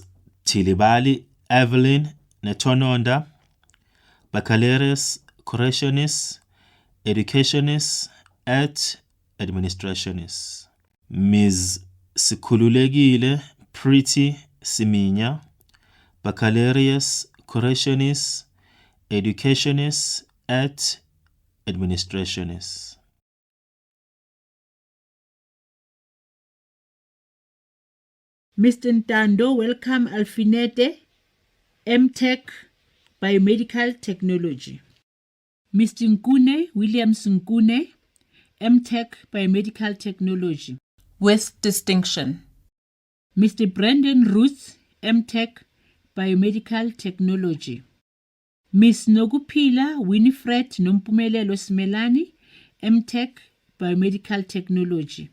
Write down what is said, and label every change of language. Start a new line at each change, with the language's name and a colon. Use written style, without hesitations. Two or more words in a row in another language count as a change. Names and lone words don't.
Latin: Tilibali Evelyn Netononda, Baccalaureus Correctionis, Educationis et Administrationis.
English: Ms.
Latin: Sikhululekile Pretty Siminya, Baccalaureus Correctionis, Educationis et Administrationis.
English: Mr. Ntando, welcome Alfinete, MTech, Biomedical Technology. Mr. Nkune, Williams Nkune, MTech, Biomedical Technology. With distinction. Mr. Brandon Ruth, MTech, Biomedical Technology. Miss Nogupila Winifred Nompumelelo Smelani, MTech, Biomedical Technology.